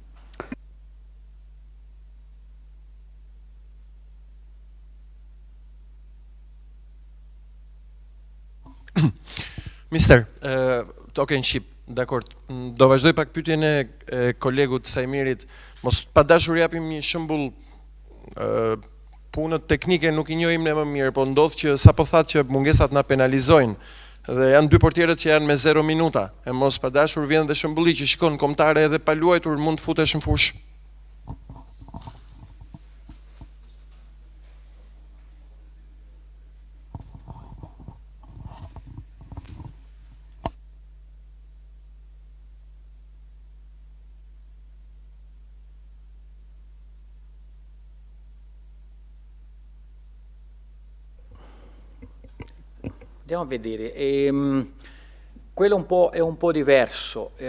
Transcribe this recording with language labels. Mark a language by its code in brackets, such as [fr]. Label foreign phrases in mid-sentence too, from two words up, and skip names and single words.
[sq] Mister, toke në Shqip, dakord, do vazhdoj pak pyetjen e kolegut Sajmirit, mos pa dashur japim një shembull, punët teknike nuk i njohim ne më mirë, po ndodh që sapo thatë që mungesat na penalizojnë dhe janë 2 portierët që janë me 0 minuta, e mos pa dashur vjen dhe shembulli që shikon kombëtare edhe pa luajtur mund të futesh në fushë. [it] Andiamo a vedere, quello è un po' diverso.